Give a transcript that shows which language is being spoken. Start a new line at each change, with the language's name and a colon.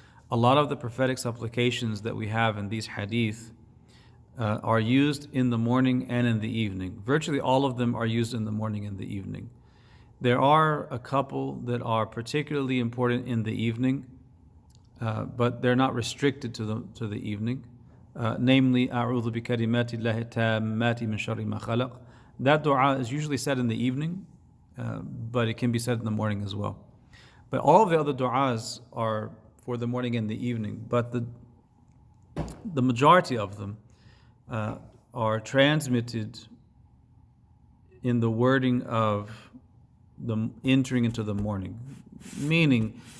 English: A lot of the prophetic supplications that we have in these hadith are used in the morning and in the evening. Virtually all of them are used in the morning and the evening. There are a couple that are particularly important in the evening, but they're not restricted to the evening.
Arabic: Namely, أعوذ بكلمات الله التامات من شر ما خلق.
English: That dua is usually said in the evening, but it can be said in the morning as well. But all of the other du'as are for the morning and the evening, but the majority of them are transmitted in the wording of the entering into the morning. Meaning,